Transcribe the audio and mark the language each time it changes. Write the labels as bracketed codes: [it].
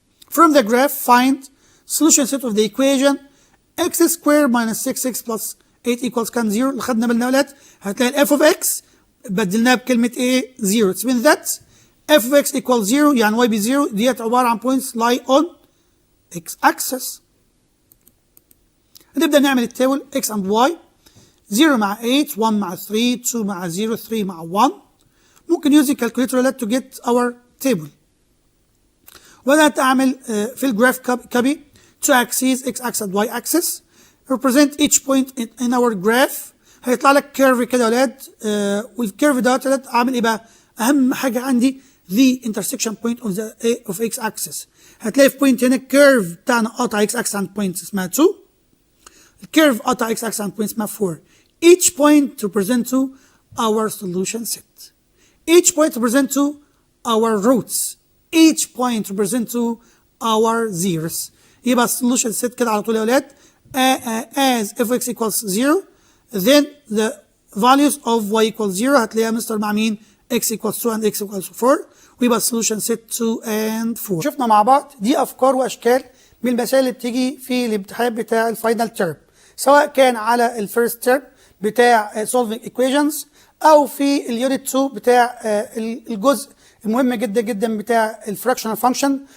[en] From the graph find solution set of the equation x squared minus 6x plus 8 equals كان 0 [ar] اللي خدنا بالنا ولاد هتلاقي [en] f of x بدلناها بكلمة ايه 0. It means that f of x equals 0 يعني y ب 0 [ar] ديت عبارة عن [en] points lie on x axis. [ar] نبدأ نعمل التابل x and y 0 مع 8 1 مع 3 2 مع 0 3 مع 1. [en] ممكن using calculator to get our table. [ar] وبدأت أعمل في الجراف [en] copy two axes x axis and y axis represent each point in our graph. [ar] هيطلع لك كيرف كده يا ولاد والكيرف دوت ولاد عامل ايه بقى؟ اهم حاجه عندي the intersection point of x axis. هتلاقي في بوينت هنا الكيرف بتاعنا قاطع x axis عند بوينت اسمها 2. الكيرف قاطع x axis عند بوينت اسمها 4. [en] each point represent to our solution set. each point represent to our roots. each point represent to our zeros. [ar] يبقى solution set كده على طول يا ولاد as f of x equals 0 then the values of y equals 0 هتلاقيها مستر مع مين؟ x equals 2 and x equals 4 ويبقى solution set 2 and 4. شفنا مع بعض دي افكار واشكال من المسائل اللي بتيجي في الامتحان بتاع الفاينل تيرم سواء كان على الفيرست تيرم بتاع solving equations او في اليونت 2 بتاع الجزء المهم جدا جدا بتاع الفراكشنال فانكشن.